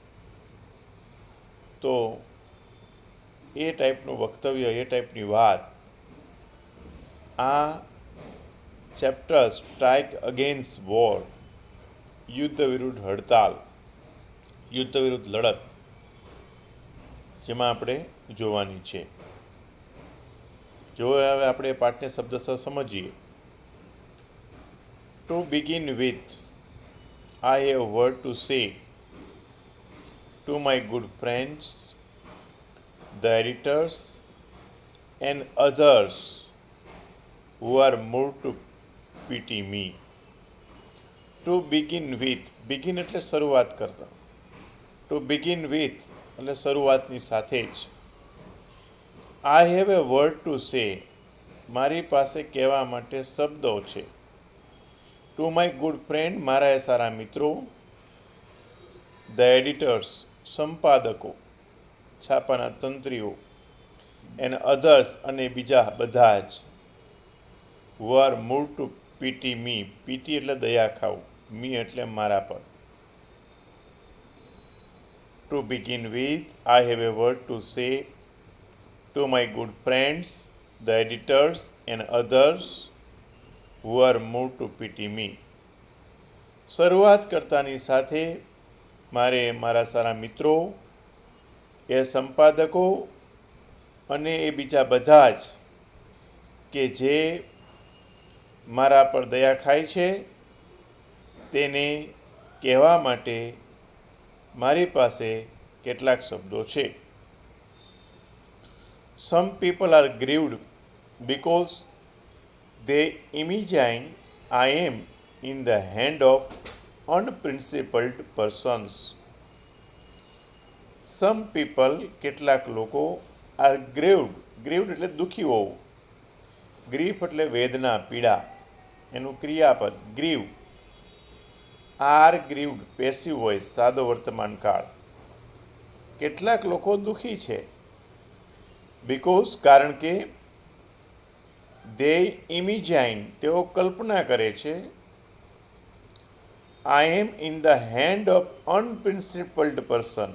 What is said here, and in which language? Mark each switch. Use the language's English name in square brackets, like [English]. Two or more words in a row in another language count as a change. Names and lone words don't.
[Gujarati] તો એ ટાઈપનું વક્તવ્ય, એ ટાઈપની વાત આ ચેપ્ટર સ્ટ્રાઇક અગેન્સ્ટ વોર, યુદ્ધ વિરુદ્ધ હડતાલ, યુદ્ધ વિરુદ્ધ લડત, જેમાં આપણે જોવાની છે. જો હવે આપણે પાઠને શબ્દશઃ સમજીએ. [English] to begin with, I have word to say to my good friends, the editors and others who are moved to pity me. To begin with, begin [Gujarati] એટલે શરૂઆત કરતા. [English] To begin with [Gujarati] એટલે શરૂઆતની સાથે જ. [English] I have a word to say, [Gujarati] મારી પાસે કહેવા માટે શબ્દો છે. [English] To my good friend, [Gujarati] મારા એ સારા મિત્રો. [English] The editors, [Gujarati] સંપાદકો, છાપાના તંત્રીઓ, [English] and others [Gujarati] અને બીજા બધા જ, [English] who are moved to pity me, pity [Gujarati] એટલે દયા ખાવું, [English] me [Gujarati] એટલે મારા પર. [English] To begin with, I have a word to say to my good friends, the editors and others who are moved to pity me. [Gujarati] શરૂઆત કરતાની સાથે મારે મારા સારા મિત્રો, એ સંપાદકો અને એ બીજા બધા જ કે જે મારા પર દયા ખાય છે, તેને કહેવા માટે મારી પાસે કેટલાક શબ્દો છે. [English] Some people are grieved because they imagine I am in the hand of unprincipled persons. Some people, [Gujarati] કેટલાક લોકો, [English] are grieved, grieved [Gujarati] એટલે દુઃખી હોવું, ગ્રીફ એટલે વેદના, પીડા. એનું ક્રિયાપદ ગ્રીવ. [English] are grieved passive voice, [Gujarati] સાદો વર્તમાન કાળ. કેટલાક લોકો દુઃખી છે. [English] બીકોઝ [Gujarati] કારણ કે, [English] they imagine [Gujarati] તેઓ કલ્પના કરે છે, [English] I am in the hand of unprincipled person.